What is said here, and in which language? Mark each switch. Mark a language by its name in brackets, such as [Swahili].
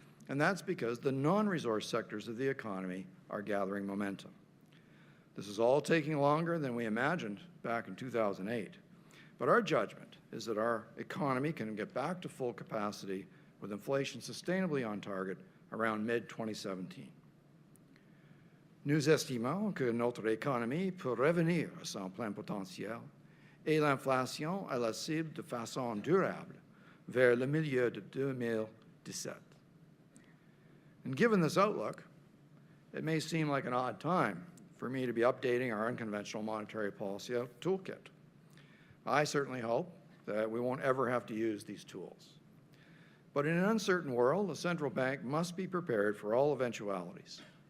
[English] And that's because the non-resource sectors of the economy are gathering momentum. This is all taking longer than we imagined back in 2008. But our judgment is that our economy can get back to full capacity with inflation sustainably on target around mid-2017. [French] Nous estimons que notre économie peut revenir à son plein potentiel et l'inflation à la cible de façon durable vers le milieu de 2017. [English] And given this outlook, it may seem like an odd time for me to be updating our unconventional monetary policy toolkit. I certainly hope that we won't ever have to use these tools. But in an uncertain world, the central bank must be prepared for all eventualities.